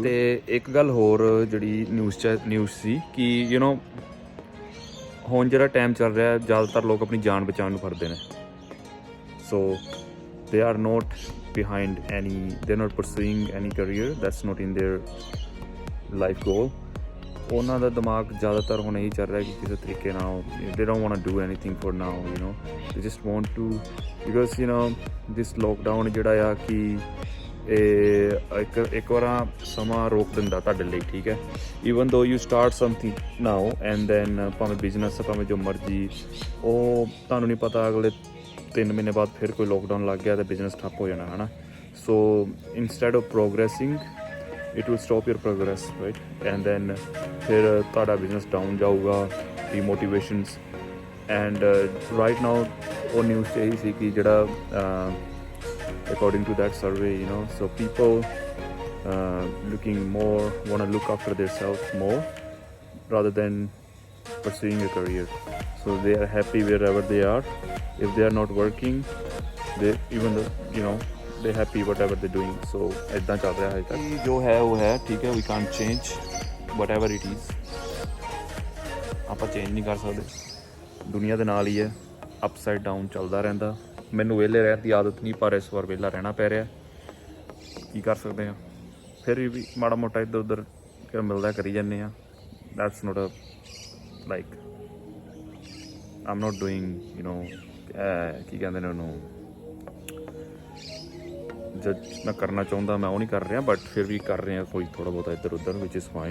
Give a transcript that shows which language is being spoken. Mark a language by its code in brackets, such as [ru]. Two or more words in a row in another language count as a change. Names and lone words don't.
[pa] ਤੇ ਇੱਕ ਗੱਲ ਹੋਰ ਜਿਹੜੀ ਨਿਊਜ਼ ਸੀ ਕਿ ਹੁਣ ਜਿਹੜਾ ਟਾਈਮ ਚੱਲ ਰਿਹਾ, ਜ਼ਿਆਦਾਤਰ ਲੋਕ ਆਪਣੀ ਜਾਨ ਬਚਾਉਣ ਨੂੰ ਫਿਰਦੇ ਨੇ। [en] ਸੋ they are not behind any, they're not pursuing any career that's not in their life goal। [pa] ਉਹਨਾਂ ਦਾ ਦਿਮਾਗ ਜ਼ਿਆਦਾਤਰ ਹੁਣ ਇਹੀ ਚੱਲ ਰਿਹਾ ਕਿ ਕਿਸੇ ਤਰੀਕੇ ਨਾਲ [en] they don't want to do anything for now, they just want to, because this lockdown [pa] ਜਿਹੜਾ ਆ ਕਿ ਇਹ ਇੱਕ ਵਾਰ ਸਮਾਂ ਰੋਕ ਦਿੰਦਾ ਤੁਹਾਡੇ ਲਈ, ਠੀਕ ਹੈ। [en] even though you start something now and then [pa] ਭਾਵੇਂ ਬਿਜ਼ਨਸ ਭਾਵੇਂ ਜੋ ਮਰਜ਼ੀ, ਉਹ ਤੁਹਾਨੂੰ ਨਹੀਂ ਪਤਾ ਅਗਲੇ 3 ਮਹੀਨੇ ਬਾਅਦ ਫਿਰ ਕੋਈ ਲੋਕਡਾਊਨ ਲੱਗ ਗਿਆ ਤਾਂ ਬਿਜ਼ਨਸ ਠੱਪ ਹੋ ਜਾਣਾ, ਹੈ ਨਾ। [en] so instead of progressing it will stop your progress, right, and then [pa] ਫਿਰ ਤੁਹਾਡਾ ਬਿਜ਼ਨਸ ਡਾਊਨ ਜਾਊਗਾ, [en] ਡੀਮੋਟੀਵੇਸ਼ਨਸ। and right now [pa] ਉਹ ਨਿਊਜ਼ 'ਚ ਇਹੀ ਸੀ ਕਿ ਜਿਹੜਾ [en] according to that survey, so people looking more, want to look after themselves more rather than pursuing a career, so they are happy wherever they are. If they are not working, they even though they're happy whatever they're doing। [pa] so ਇੱਦਾਂ ਚੱਲ ਰਿਹਾ ਹੈ ਤੱਕ, ਜੋ ਹੈ ਉਹ ਹੈ, ਠੀਕ ਹੈ। [en] we can't change whatever it is, [pa] ਆਪਾਂ ਚੇਂਜ ਨਹੀਂ ਕਰ ਸਕਦੇ, ਦੁਨੀਆ ਦੇ ਨਾਲ ਹੀ ਹੈ, ਅਪਸਾਈਡ ਡਾਊਨ ਚੱਲਦਾ ਰਹਿੰਦਾ। ਮੈਨੂੰ ਵਿਹਲੇ ਰਹਿਣ ਦੀ ਆਦਤ ਨਹੀਂ, ਪਰ ਇਸ ਵਾਰ ਵਿਹਲਾ ਰਹਿਣਾ ਪੈ ਰਿਹਾ, ਕੀ ਕਰ ਸਕਦੇ ਹਾਂ। ਫਿਰ ਵੀ ਮਾੜਾ ਮੋਟਾ ਇੱਧਰ ਉੱਧਰ ਕਿਹੜਾ ਮਿਲਦਾ ਕਰੀ ਜਾਂਦੇ ਹਾਂ। [en] that's not a like I'm not doing [pa] ਕੀ ਕਹਿੰਦੇ ਨੇ ਉਹਨੂੰ, ਜਦ ਮੈਂ ਕਰਨਾ ਚਾਹੁੰਦਾ ਮੈਂ ਉਹ ਨਹੀਂ ਕਰ ਰਿਹਾ, ਬਟ ਫਿਰ ਵੀ ਕਰ ਰਹੇ ਹਾਂ ਕੋਈ ਥੋੜ੍ਹਾ ਬਹੁਤਾ ਇੱਧਰ ਉੱਧਰ, [en] which is fine.